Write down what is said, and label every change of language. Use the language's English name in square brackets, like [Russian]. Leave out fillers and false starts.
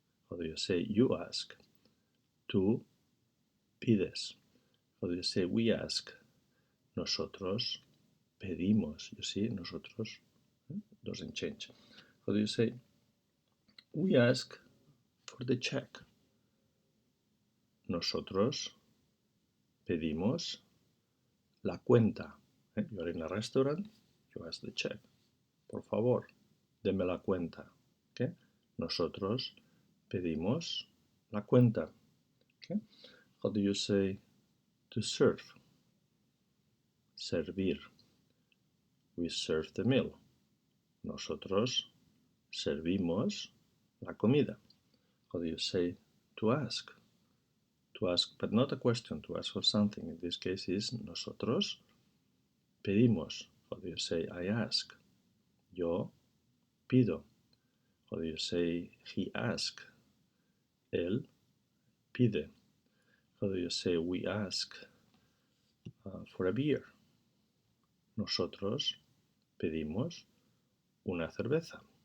[English] How do you say you ask? [Spanish] Tú pides. [English] How do you say we ask? [Spanish] Nosotros pedimos. [English] You see, nosotros doesn't change. How do you say we ask for the check? [Spanish] Nosotros pedimos la cuenta. [English] You are in a restaurant, you ask the check. [Spanish] Por favor, deme la cuenta. Okay? Nosotros pedimos la cuenta. [English] Okay? How do you say to serve? Servir. We serve the meal. [Spanish] Nosotros servimos la comida. [English] How do you say to ask? To ask, but not a question, to ask for something. In this case is [Spanish] nosotros pedimos. [English] How do you say I ask? [Spanish] Yo pido. [English] How do you say he ask? [Spanish] Él pide. [English] How do you say we ask for a beer? [Spanish] Nosotros pedimos una cerveza.